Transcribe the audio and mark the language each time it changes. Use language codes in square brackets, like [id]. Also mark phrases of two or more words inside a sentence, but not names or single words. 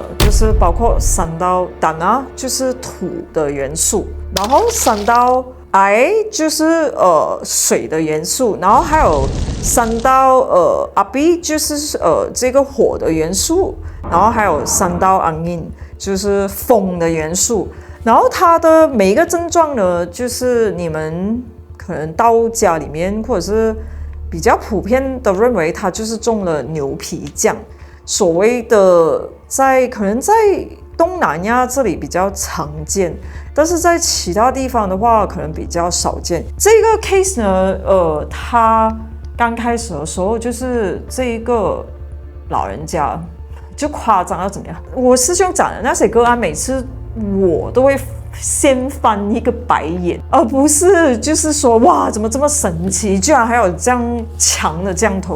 [zh] 就是包括山道tanah，就是土的元素，然後山道air，就是水的元素，然後還有山道api，就是這個火的元素，然後還有山道angin，就是風的元素。然後它的每一個症狀呢，就是你們可能到家裡面，或者是比較普遍的認為它就是中了牛皮降，所謂的可能在東南亞這裡比較常見，但是在其他地方的話可能比較少見。這個 case 呢，他剛開始的時候就是這一個老人家就誇張到怎麼樣？我師兄講的那些個案，每次我都會先翻一個白眼，而不是就是說哇，怎麼這麼神奇，居然還有這樣強的降頭。